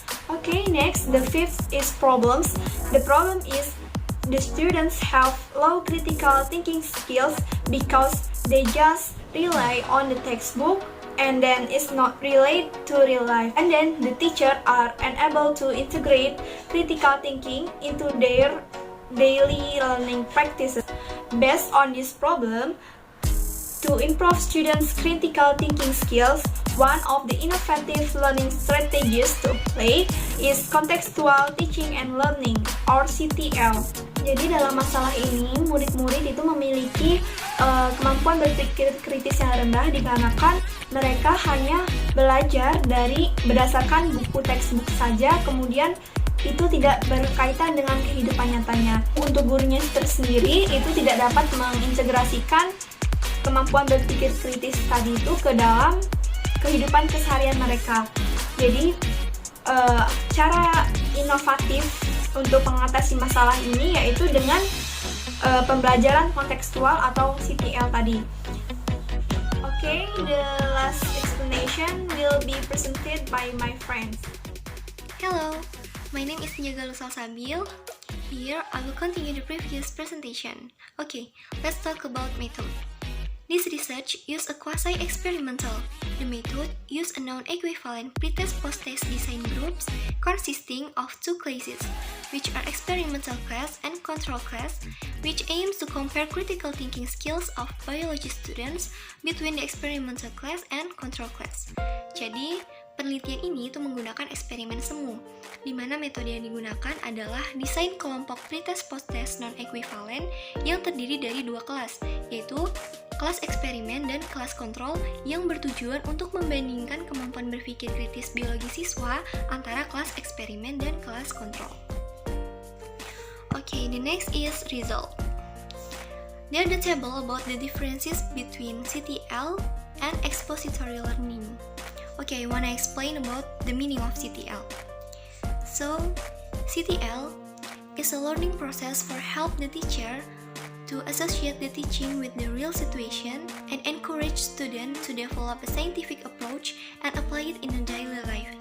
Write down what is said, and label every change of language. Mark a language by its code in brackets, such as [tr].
[en] Okay, next, the fifth is problems. The problem is the students have low critical thinking skills because they just rely on the textbook and then it's not related to real life, and then the teacher are unable to integrate critical thinking into their daily learning practices. Based on this problem, to improve students' critical thinking skills, one of the innovative learning strategies to apply is contextual teaching and learning or CTL. [id] Jadi dalam masalah ini, murid-murid itu memiliki kemampuan berpikir kritis yang rendah dikarenakan mereka hanya belajar berdasarkan buku textbook saja, kemudian itu tidak berkaitan dengan kehidupan nyatanya. Untuk gurunya tersendiri itu tidak dapat mengintegrasikan kemampuan berpikir kritis tadi itu ke dalam kehidupan keseharian mereka. Jadi cara inovatif untuk mengatasi masalah ini yaitu dengan pembelajaran kontekstual atau CTL tadi. [en] Okay, the last explanation will be presented by my friends. Hello, my name is Jagaluh Salsabil. Here, I will continue the previous presentation. Okay, let's talk about method. This research used a quasi-experimental. The method used a non-equivalent pretest post-test design groups consisting of 2 classes, which are experimental class and control class, which aims to compare critical thinking skills of biology students between the experimental class and control class. [id] Jadi, penelitian ini itu menggunakan eksperimen semu, di mana metode yang digunakan adalah desain kelompok pretest post-test non-equivalent yang terdiri dari 2 kelas, yaitu kelas eksperimen dan kelas kontrol yang bertujuan untuk membandingkan kemampuan berpikir kritis biologi siswa antara kelas eksperimen dan kelas kontrol. [en] Okay, the next is result. There the table about the differences between CTL and expository learning. Okay, I wanna explain about the meaning of CTL. So, CTL is a learning process for help the teacher to associate the teaching with the real situation and encourage students to develop a scientific approach and apply it in a daily life.